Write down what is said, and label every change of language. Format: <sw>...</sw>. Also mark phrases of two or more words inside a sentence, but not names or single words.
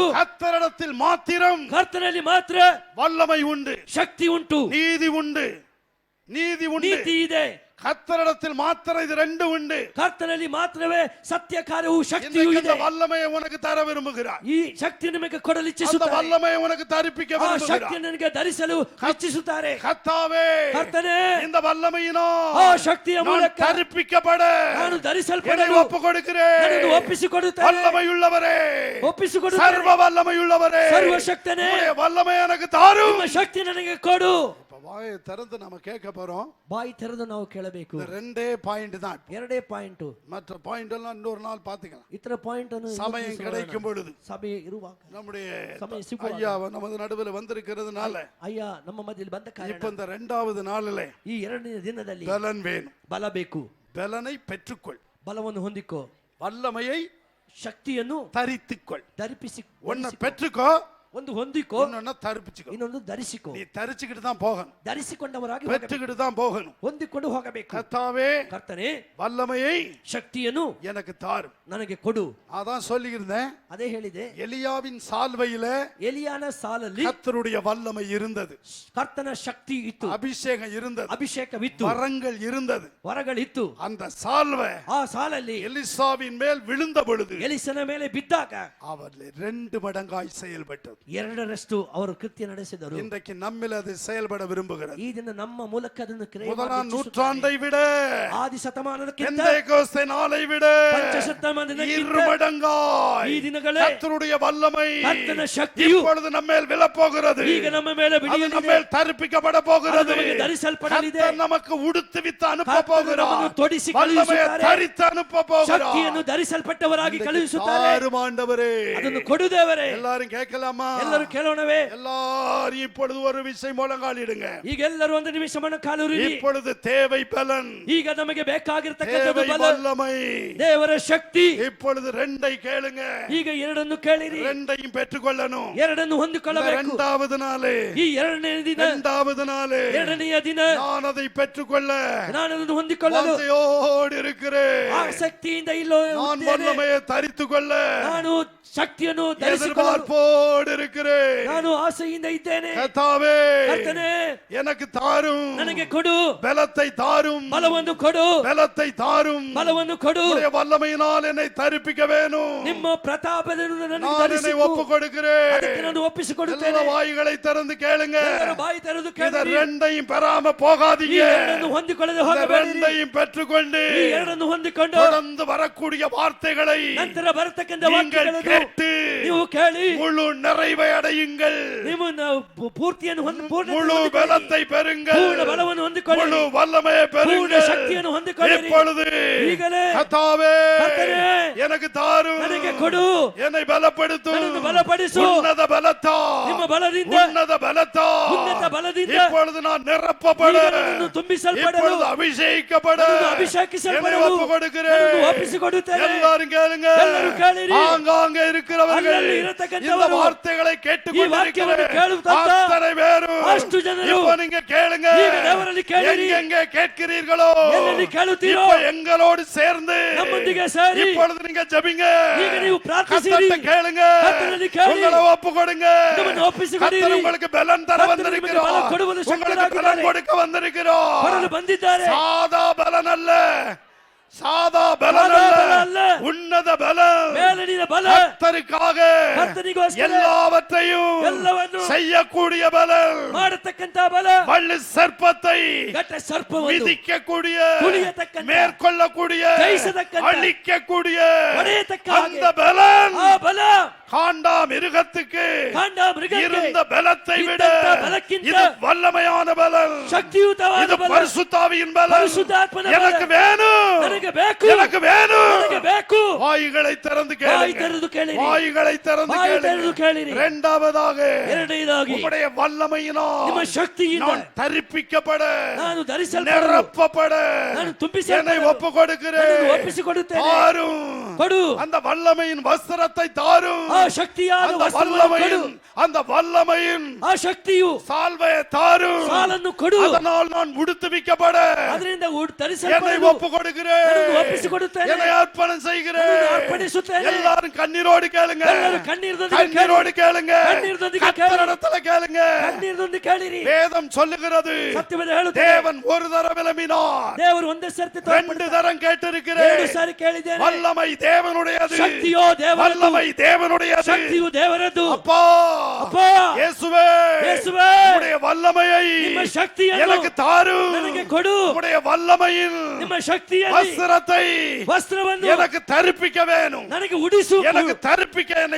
<ta>கர்த்தரிடத்தில் மாத்திரம்</ta> <kn>ಕರ್ತನಲ್ಲಿ ಮಾತ್ರ</kn> <ta>வல்லமை உண்டு,</ta> <kn>ಶಕ್ತಿ ಉಂಟು,</kn> <ta>நீதி உண்டு, நீதி உண்டு.</ta> <kn>ನೀತಿ ಇದೆ.</kn> <ta>கர்த்தரிடத்தில் மாத்திரம் இது ரெண்டு உண்டு.</ta> <kn>ಕರ್ತನಲ್ಲಿ ಮಾತ್ರವೇ ಸತ್ಯ ಕಾರ್ಯವು ಶಕ್ತಿಯೂ</kn> <ta>இன்றைக்கு</ta> <kn>ಇದೆ.</kn> <ta>இந்த வல்லமையை உனக்கு தர விரும்புகிறார்.</ta> <kn>ಈ ಶಕ್ತಿ ನಿಮಗೆ ಕೊಡಲು</kn> <ta>அந்த</ta> <kn>ಇಚ್ಛಿಸುತ್ತಾರೆ.</kn> <ta>வல்லமையை உனக்கு தரிப்பிக்க</ta> <kn>ಆ ಶಕ್ತಿ</kn> <ta>விரும்புகிறார்.</ta> <kn>ನನಗೆ ಧರಿಸಲು ಇಚ್ಛಿಸುತ್ತಾರೆ.</kn> <ta>கர்த்தாவே,</ta> <kn>ಕರ್ತನೇ,</kn> <ta>இந்த வல்லமையினால்</ta> <kn>ಆ ಶಕ್ತಿಯ</kn> <ta>நான்</ta> <kn>ಮೂಲಕ</kn> <ta>தரிப்பிக்கப்பட</ta> <kn>ನಾನು</kn> <ta>என்னை</ta> <kn>ಧರಿಸಲ್ಪಡಲು</kn> <ta>ஒப்பு கொடுக்கிறேன்.</ta> <kn>ನನ್ನನ್ನು ಒಪ್ಪಿಸಿಕೊಡುತ್ತೇನೆ.</kn> <ta>வல்லமையுள்ளவரே,</ta> <kn>ಒಪ್ಪಿಸಿಕೊಡುತ್ತೇನೆ.</kn> <ta>சர்வ வல்லமையுள்ளவரே,</ta> <kn>ಸರ್ವಶಕ್ತನೇ,</kn> <ta>உம்முடைய வல்லமை எனக்கு தாரும்.</ta> <kn>ನಿಮ್ಮ ಶಕ್ತಿ ನನಗೆ ಕೊಡು.</kn> <ta>இப்ப வாயை திறந்து நம்ம கேட்க போறோம்.</ta> <kn>ಬಾಯಿ ತೆರೆದು ನಾವು ಕೇಳಬೇಕು.</kn> <ta>இந்த ரெண்டே பாயிண்ட் தான்.</ta> <kn>ಎರಡೇ ಪಾಯಿಂಟ್.</kn> <ta>மற்ற பாயிண்ட் எல்லாம் இன்னொரு நாள் பாத்துக்கலாம்.</ta> <kn>ಇತರ ಪಾಯಿಂಟ್ ಅನ್ನು</kn> <ta>சமயம் கிடைக்கும் பொழுது</ta> <kn>ಸಭೆ ಇರುವಾಗ</kn> <ta>நம்முடைய</ta> <kn>ಸಮಯ ಸಿಗುವಾಗ</kn> <ta>ஐயா நமது நடுவில் வந்திருக்கிறதுனால</ta> <kn>ಅಯ್ಯ ನಮ್ಮ ಮಧ್ಯದಲ್ಲಿ ಬಂದ</kn> <ta>இப்ப</ta> <kn>ಕಾರಣ</kn> <ta>இந்த ரெண்டாவது நாளிலே</ta> <kn>ಈ ಎರಡನೇ ದಿನದಲ್ಲಿ</kn> <ta>பலன் வேணும்.</ta> <kn>ಬಲ ಬೇಕು.</kn> <ta>பலனை பெற்றுக்கொள்,</ta> <kn>ಬಲವನ್ನು ಹೊಂದಿಕೋ,</kn> <ta>வல்லமையை</ta> <kn>ಶಕ್ತಿಯನ್ನು</kn> <ta>தரித்துக்கொள்.</ta> <kn>ಧರಿಪಿಸಿ,</kn> <ta>ஒன்ன பெற்றுக்கோ,</ta> <kn>ಒಂದು ಹೊಂದಿಕೋ,</kn> <ta>இன்னொன்னு தரிப்பிச்சுக்கோ.</ta> <kn>ಇನ್ನೊಂದು ಧರಿಸಿಕೋ.</kn> <ta>நீ தரிச்சுக்கிட்டு தான் போகணும்,</ta> <kn>ಧರಿಸಿಕೊಂಡವರಾಗಿ ಹೋಗಬೇಕು.</kn> <ta>பெற்றுக்கிட்டு தான் போகணும்.</ta> <kn>ಹೊಂದಿಕೊಂಡು ಹೋಗಬೇಕು.</kn> <ta>கர்த்தாவே,</ta> <kn>ಕರ್ತನೇ,</kn> <ta>வல்லமையை</ta> <kn>ಶಕ್ತಿಯನ್ನು</kn> <ta>எனக்கு தாரும்.</ta> <kn>ನನಗೆ ಕೊಡು.</kn> <ta>அதான் சொல்லியிருந்தேன்.</ta> <kn>ಅದೇ ಹೇಳಿದೆ.</kn> <ta>எலியாவின் சால்வையில</ta> <kn>ಎಲಿಯಾನ ಸಾಲಲ್ಲಿ</kn> <ta>கர்த்தருடைய வல்லமை இருந்தது,</ta> <kn>ಕರ್ತನ ಶಕ್ತಿ ಇತ್ತು,</kn> <ta>அபிஷேகம் இருந்தது,</ta> <kn>ಅಭಿಷೇಕವಿತ್ತು,</kn> <ta>வரங்கள் இருந்தது.</ta> <kn>ವರಗಳಿತ್ತು.</kn> <ta>அந்த சால்வை</ta> <kn>ಆ ಸಾಲಲ್ಲಿ</kn> <ta>எலிசாவின் மேல் விழுந்த பொழுது</ta> <kn>ಎಲಿಸನ ಮೇಲೆ ಬಿದ್ದಾಗ</kn> <ta>அவர் 2 மடங்காய் செயல்பட்டது.</ta> <kn>ಎರಡರಷ್ಟು ಅವರು ಕೃತ್ಯ ನಡೆಸಿದರು.</kn> <ta>இன்றைக்கு நம்மில் அது செயல்பட விரும்புகிறது.</ta> <kn>ಈ ದಿನ ನಮ್ಮ ಮೂಲಕ ಅದನ್ನು ಕ್ರಿಯೆ</kn> <ta>முதலாம்</ta> <kn>ಮಾಡಲು</kn> <ta>நூற்றாண்டை விட,</ta> <kn>ಆದಿ ಶತಮಾನಕ್ಕಿಂತ</kn> <ta>பெந்தேகோஸ்தே நாளை விட</ta> <kn>ಪಂಚಶತಮಾನಕ್ಕಿಂತ</kn> <ta>2 மடங்காய்</ta> <kn>ಈ ದಿನಗಳೇ</kn> <ta>கர்த்தருடைய வல்லமை</ta> <kn>ಕರ್ತನ ಶಕ್ತಿಯು</kn> <ta>இப்பொழுது நம்மேல் விழப்போகிறது.</ta> <kn>ಈಗ ನಮ್ಮ ಮೇಲೆ</kn> <ta>அது</ta> <kn>ಬಿಡಿಯಲಿದೆ.</kn> <ta>நம்மேல் தரிப்பிக்கப்பட போகிறது.</ta> <kn>அது ನಮಗೆ ಧರಿಸಲ್ಪಡಲಿದೆ.</kn> <ta>கர்த்தர் நமக்கு உடுத்துவித்து அனுப்ப</ta> <kn>ಕರ್ತನು</kn> <ta>போகிறார்.</ta> <kn>ನಮ್ಮನ್ನು ತೊಡಿಸಿ</kn> <ta>வல்லமையை</ta> <kn>ಕಳುಹಿಸುತ್ತಾರೆ.</kn> <ta>தரித்து அனுப்ப போகிறார்.</ta> <kn>ಶಕ್ತಿಯನ್ನು ಧರಿಸಲ್ಪಟ್ಟವರಾಗಿ ಕಳುಹಿಸುತ್ತಾರೆ.</kn> <ta>ஆண்டவரே,</ta> <kn>ಅದನ್ನು ಕೊಡುದೇವರೇ.</kn> <ta>எல்லாரும் கேட்கலாமா?</ta> <kn>ಎಲ್ಲರೂ ಕೇಳೋಣವೇ?</kn> <ta>எல்லாரும் இப்பொழுது ஒரு விஷயம் முழங்காலிடுங்க.</ta> <kn>ಈಗ ಎಲ್ಲರೂ ಒಂದು ನಿಮಿಷವನ್ನು ಕಾಲುರಿರಿ.</kn> <ta>இப்பொழுது தேவை பலன்,</ta> <kn>ಈಗ ನಮಗೆ ಬೇಕಾಗಿರತಕ್ಕಂಥದ್ದು</kn> <ta>தேவை</ta> <kn>ಬಲ,</kn> <ta>வல்லமை.</ta> <kn>ದೇವರ ಶಕ್ತಿ.</kn> <ta>இப்பொழுது ரெண்டை கேளுங்க.</ta> <kn>ಈಗ ಎರಡನ್ನು ಕೇಳಿರಿ,</kn> <ta>ரெண்டையும் பெற்றுக்கொள்ளணும்.</ta> <kn>ಎರಡನ್ನು ಹೊಂದಿಕೊಳ್ಳಬೇಕು.</kn> <ta>இரண்டாவது நாளே,</ta> <kn>ಈ ಎರಡನೇ ದಿನ,</kn> <ta>இரண்டாவது நாளே</ta> <kn>ಎರಡನೆಯ ದಿನ</kn> <ta>நான் அதை பெற்றுக்கொள்ள</ta> <kn>ನಾನು ಅದನ್ನು ಹೊಂದಿಕೊಳ್ಳಲು</kn> <ta>ஆசையோடு இருக்கிறேன்.</ta> <kn>ಆಸಕ್ತಿಯಿಂದ ಇಲ್ಲೋ</kn> <ta>நான் வல்லமையை தரித்துக் கொள்ள</ta> <kn>ನಾನು ಶಕ್ತಿಯನ್ನು ಧರಿಸಿಕೊಳ್ಳಲು</kn> <ta>எதிர்பார்ப்போடு இருக்கிறேன்.</ta> <kn>ನಾನು ಆಸೆಯಿಂದ ಇದ್ದೇನೆ.</kn> <ta>கர்த்தாவே,</ta> <kn>ಕರ್ತನೇ,</kn> <ta>எனக்கு தாரும்,</ta> <kn>ನನಗೆ ಕೊಡು,</kn> <ta>பலத்தை தாரும்,</ta> <kn>ಬಲವನ್ನು ಕೊಡು,</kn> <ta>பலத்தை தாரும்,</ta> <kn>ಬಲವನ್ನು ಕೊಡು.</kn> <ta>உம்முடைய வல்லமையினால் என்னை தரிப்பிக்க வேணும்.</ta> <kn>ನಿಮ್ಮ ಪ್ರತಾಪದಿಂದ ನನಗೆ</kn> <ta>நான் என்னை</ta> <kn>ಧರಿಸಿಕೊ.</kn> <ta>ஒப்புக் கொடுக்கிறேன்.</ta> <kn>ಅದಕ್ಕೆ ನಾನು ಒಪ್ಪಿಸಿಕೊಡುತ್ತೇನೆ.</kn> <ta>எல்லா வாய்களை திறந்து கேளுங்க.</ta> <kn>ಎಲ್ಲರೂ ಬಾಯಿ ತೆರೆದು</kn> <ta>இத</ta> <kn>ಕೇಳಿರಿ.</kn> <ta>ரெண்டையும் பெறாம</ta> <kn>ಈ</kn> <ta>போகாதீங்க.</ta> <kn>ಎರಡನ್ನು ಹೊಂದಿಕೊಳ್ಳದೆ</kn> <ta>இந்த</ta> <kn>ಹೋಗಬೇಡಿರಿ.</kn> <ta>ரெண்டையும் பெற்றுக்கொண்டு</ta> <kn>ಈ ಎರಡನ್ನು ಹೊಂದಿಕೊಂಡು</kn> <ta>தொடர்ந்து வரக்கூடிய வார்த்தைகளை</ta> <kn>ನಂತರ ಬರತಕ್ಕಂಥ</kn> <ta>நீங்கள்</ta> <kn>ವಾಕ್ಯಗಳನ್ನು</kn> <ta>கேட்டு</ta> <kn>ನೀವು ಕೇಳಿ</kn> <ta>முழு நிறைவை அடையுங்கள்.</ta> <kn>ನೀವು ಪೂರ್ತಿಯನ್ನು</kn> <ta>முழு பலத்தை பெறுங்கள்.</ta> <kn>ಪೂರ್ಣ ಬಲವನ್ನು ಹೊಂದಿಕೊಳ್ಳಿ,</kn> <ta>முழு வல்லமையை</ta> <kn>ಪೂರ್ಣ</kn> <ta>பெறுங்கள்.</ta> <kn>ಶಕ್ತಿಯನ್ನು ಹೊಂದಿಕೊಳ್ಳಿರಿ.</kn> <ta>இப்பொழுது</ta> <kn>ಈಗಲೇ</kn> <ta>கர்த்தாவே,</ta> <kn>ಕರ್ತನೇ,</kn> <ta>எனக்கு தாரும்,</ta> <kn>ನನಗೆ ಕೊಡು,</kn> <ta>என்னை பலப்படுத்தும்.</ta> <kn>ನನ್ನನ್ನು ಬಲಪಡಿಸು.</kn> <ta>உன்னத பலத்தா,</ta> <kn>ನಿಮ್ಮ ಬಲದಿಂದ,</kn> <ta>உன்னத பலத்தா,</ta> <kn>ಉನ್ನತ ಬಲದಿಂದ</kn> <ta>இப்பொழுது நான் நிரப்பப்பட,</ta> <kn>ಈಗ ನನ್ನನ್ನು ತುಂಬಿಸಲ್ಪಡಲು,</kn> <ta>இப்பொழுது அபிஷேகிக்கப்பட</ta> <kn>ನನ್ನನ್ನು ಅಭಿಷೇಕಿಸಲ್ಪಡಲು</kn> <ta>என்னை ஒப்புக் கொடுக்கிறேன்.</ta> <kn>ನನ್ನನ್ನು ಒಪ್ಪಿಸಿಕೊಡುತ್ತೇನೆ.</kn> <ta>எல்லாரும் கேளுங்க.</ta> <kn>ಎಲ್ಲರೂ ಕೇಳಿರಿ.</kn> <ta>ஆங்காங்கே இருக்கிறவர்கள்</ta> <kn>ಅಲ್ಲಲ್ಲಿ</kn> <ta>இந்த</ta> <kn>ಇರತಕ್ಕಂಥವರು</kn> <ta>வார்த்தைகளை</ta> <kn>ಈ ವಾಕ್ಯವನ್ನು</kn> <ta>கேட்டுக்கொண்டிருக்கிற</ta> <kn>ಕೇಳುವಂತ</kn> <ta>அத்தனை பேரும்</ta> <kn>ಅಷ್ಟು ಜನರು</kn> <ta>இப்போ நீங்க கேளுங்க.</ta> <kn>ಈಗ ದೇವರಲ್ಲಿ ಕೇಳಿರಿ.</kn> <ta>எங்கெங்கே கேட்கிறீர்களோ</ta> <kn>ಎಲ್ಲೆಲ್ಲಿ ಕೇಳುತ್ತೀರೋ</kn> <ta>இப்போ எங்களோடு சேர்ந்து</ta> <kn>ನಮ್ಮೊಂದಿಗೆ ಸೇರಿ</kn> <ta>இப்பொழுது நீங்க ஜெபிங்க.</ta> <kn>ಈಗ ನೀವು ಪ್ರಾರ್ಥಿಸಿರಿ.</kn> <ta>கர்த்தரை கேளுங்க. கர்த்தரை கேளு. உங்களை ஒப்பு கொடுங்க.</ta> <kn>ನಿಮ್ಮನ್ನು ಒಪ್ಪಿಸಿಕೊಡಿರಿ.</kn> <ta>கர்த்தர் உங்களுக்கு பலன் தர கர்த்தர் வந்திருக்கிறோம்.</ta> <kn>ನಿಮಗೆ ಬಲ ಕೊಡುವುದು</kn> <ta>உங்களுக்கு பலன்</ta> <kn>ಶಕ್ತನಾಗಿದ್ದಾನೆ.</kn> <ta>கொடுக்க வந்திருக்கிறோம்.</ta> <kn>ಕೊಡಲು ಬಂದಿದ್ದಾರೆ.</kn> <ta>சாதா பலன் அல்ல, சாதா பலன் சாதா பலன் அல்ல, அல்ல. உன்னத பலன்.</ta> <kn>ಮೇಲಿನ ಬಲ,</kn> <ta>கர்த்தருக்காக</ta> <kn>ಕರ್ತನಿಗೋಸ್ಕರ</kn> <ta>எல்லாவற்றையும்</ta> <kn>ಎಲ್ಲವನ್ನು</kn> <ta>செய்யக்கூடிய பலன்.</ta> <kn>ಮಾಡತಕ್ಕಂತ ಬಲ,</kn> <ta>வள்ளி சர்ப்பத்தை</ta> <kn>ಘಟ ಸರ್ಪವನ್ನು</kn> <ta>விதிக்கக்கூடிய,</ta> <kn>ತುಳಿಯತಕ್ಕಂತ,</kn> <ta>மேற்கொள்ளக்கூடிய,</ta> <kn>ಜಯಿಸತಕ್ಕಂತ,</kn> <ta>அழிக்கக்கூடிய</ta> <kn>ಹೊಡೆಯತಕ್ಕ</kn> <ta>அந்த பலன்</ta> <kn>ಆ ಬಲ</kn> <ta>காண்டா மிருகத்துக்கு</ta> <kn>ಕಾಂಡ ಮೃಗಕ್ಕೆ</kn> <ta>இருந்த பலத்தை விட</ta> <kn>ಇದ್ದಂತ ಬಲಕ್ಕಿಂತ</kn> <ta>இது வல்லமையான பலன்.</ta> <kn>ಶಕ್ತಿಯುತವಾದ</kn> <ta>இது</ta> <kn>ಬಲ,</kn> <ta>பரிசுத்தாவியின் பலன்.</ta> <kn>ಪರಿಶುದ್ಧಾತ್ಮನ ಬಲ.</kn> <ta>எனக்கு வேணும்,</ta> <kn>ನನಗೆ ಬೇಕು,</kn> <ta>எனக்கு வேணும்.</ta> <kn>ನನಗೆ ಬೇಕು.</kn> <ta>வாய்களை திறந்து</ta> <kn>ಬಾಯಿ</kn> <ta>கேளுங்க.</ta> <kn>ತೆರೆದು ಕೇಳಿರಿ.</kn> <ta>வாய்களை திறந்து</ta> <kn>ಬಾಯಿ ತೆರೆದು</kn> <ta>கேளுங்க.</ta> <kn>ಕೇಳಿರಿ.</kn> <ta>இரண்டாவதாக</ta> <kn>ಎರಡನೇದಾಗಿ</kn> <ta>உம்முடைய வல்லமையினால்</ta> <kn>ನಿಮ್ಮ ಶಕ್ತಿಯಿಂದ</kn> <ta>நான் தரிப்பிக்கப்பட,</ta> <kn>ನಾನು ಧರಿಸಲ್ಪಡಲು,</kn> <ta>நிரப்பப்பட</ta> <kn>ನಾನು</kn> <ta>என்னை</ta> <kn>ತುಂಬಿಸಲ್ಪಡಲು</kn> <ta>ஒப்பு கொடுக்கிறேன்.</ta> <kn>ನನ್ನನ್ನು ಒಪ್ಪಿಸಿಕೊಡುತ್ತೇನೆ.</kn> <ta>தாரும்,</ta> <kn>ಕೊಡು,</kn> <ta>அந்த வல்லமையின் வஸ்திரத்தை தாரும்.</ta> <kn>ಆ ಶಕ್ತಿಯಾದ</kn> <ta>அந்த</ta> <kn>ವಸ್ತ್ರವನ್ನು ಕೊಡು,</kn> <ta>வல்லமையின், அந்த வல்லமையின்</ta> <kn>ಆ ಶಕ್ತಿಯು</kn> <ta>சால்வையை தாரும்.</ta> <kn>ಸಾಲನ್ನು ಕೊಡು.</kn> <ta>அதனால் நான் உடுத்துவிக்கப்பட</ta> <kn>ಅದರಿಂದ</kn> <ta>என்னை</ta> <kn>ಧರಿಸಲ್ಪಡಲು</kn> <ta>ஒப்பு கொடுக்கிறேன்.</ta> <kn>ನನ್ನನ್ನು ಒಪ್ಪಿಸಿಕೊಡುತ್ತೇನೆ.</kn> <ta>என்னை அர்ப்பணம் செய்கிறேன்.</ta> <kn>ನನ್ನನ್ನು ಅರ್ಪಣಿಸುತ್ತೇನೆ.</kn> <ta>எல்லாரும் கண்ணீரோடு கேளுங்க.</ta> <kn>ಎಲ್ಲರೂ ಕಣ್ಣೀರದೊಂದಿಗೆ ಕೇಳಿ.</kn> <ta>கண்ணீரோடு கேளுங்க.</ta> <kn>கண்ணீரದೊಂದಿಗೆ</kn> <ta>கர்த்தரிடத்துல கேளுங்க.</ta> <kn>ಕಣ್ಣೀರದೊಂದಿಗೆ ಕೇಳಿರಿ.</kn> <ta>வேதம் சொல்லுகிறது,</ta> <kn>ಸತ್ಯವೇದ ಹೇಳುತ್ತದೆ,</kn> <ta>தேவன் ஒரு தரம் விளம்பினார்,</ta> <kn>ದೇವರು ಒಂದೇ ಸರ್ತಿ</kn> <ta>ரெண்டு</ta> <kn>ತೋರ್ಪಡ್ತಾರೆ.</kn> <ta>தரம் கேட்டிருக்கிறேன்.</ta> <kn>2 ಸಾರಿ ಕೇಳಿದ್ದೇನೆ.</kn> <ta>வல்லமை தேவனுடையது,</ta> <kn>ಶಕ್ತಿಯೋ ದೇವರದು,</kn> <ta>வல்லமை தேவனுடையது.</ta> <kn>ಶಕ್ತಿಯು ದೇವರದು.</kn> <ta>அப்பா, அப்பா, இயேசுவே,</ta> <kn>ಯೇಸುವೇ,</kn> <ta>உம்முடைய வல்லமையை</ta> <kn>ನಿಮ್ಮ ಶಕ್ತಿಯನ್ನು</kn> <ta>எனக்கு தாரும்.</ta> <kn>ನನಗೆ ಕೊಡು.</kn> <ta>உம்முடைய வல்லமையின்</ta> <kn>ನಿಮ್ಮ ಶಕ್ತಿಯಲ್ಲಿ</kn> <ta>வஸ்திரத்தை</ta> <kn>ವಸ್ತ್ರವನ್ನು</kn> <ta>எனக்கு தரிப்பிக்க வேணும்.</ta> <kn>ನನಗೆ ಉಡಿಸು,</kn> <ta>எனக்கு தரிப்பிக்க என்னை</ta>